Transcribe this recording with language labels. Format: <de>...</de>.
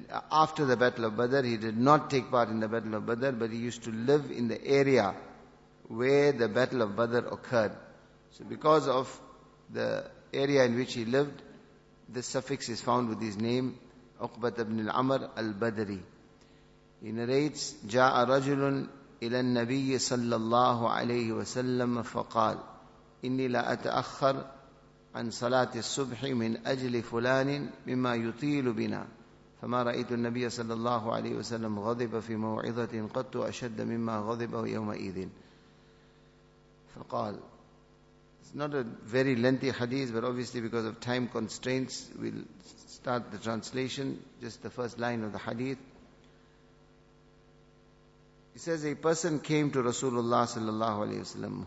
<en>After the battle of Badr, he did not take part in the battle of Badr, but he used to live in the area where the battle of Badr occurred. So because of the area in which he lived, this suffix is found with his name, Uqbat ibn al-Amr al-Badri. He narrates,</en> <ar>جاء رجل إلى النبي صلى الله عليه وسلم فقال إني لا أتأخر عن صلاة الصبح من أجل فلان مما يطيل بنا فما رأيت النبي صلى الله عليه وسلم غضب في موعظة قط أشد مما غضب يومئذ. فقال,</ar> <en>it's not a very lengthy hadith, but obviously because of time constraints, we'll start the translation, just the first line of the hadith. He says, a person came to Rasulullah sallallahu alayhi wasallam.</en>